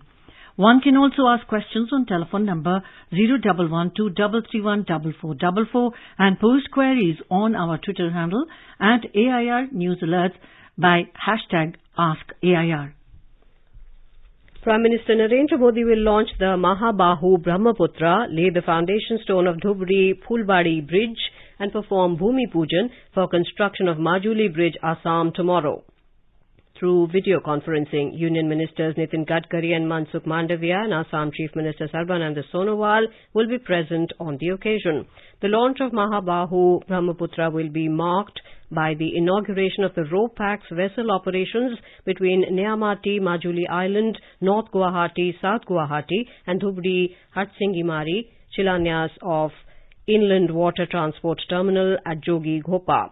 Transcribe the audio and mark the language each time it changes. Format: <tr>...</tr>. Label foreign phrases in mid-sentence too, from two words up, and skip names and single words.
<en>One can also ask questions on telephone number 01123314444 and post queries on our Twitter handle at AIR News Alerts by hashtag AskAIR. Prime Minister Narendra Modi will launch the Mahabahu Brahmaputra, lay the foundation stone of Dhubri Phulbari Bridge and perform</en> <hi>Bhumi Pujan</hi> <en>for construction of Majuli Bridge, Assam tomorrow. Through video conferencing, Union Ministers Nitin Gadkari and Mansukh Mandavia and Assam Chief Minister Sarbananda Sonowal will be present on the occasion. The launch of Mahabahu Brahmaputra will be marked by the inauguration of the RoPax vessel operations between Neamati, Majuli Island, North Guwahati, South Guwahati and Dhubri Hatsingimari, Shilanyas of Inland Water Transport Terminal at Jogi Ghopa.</en>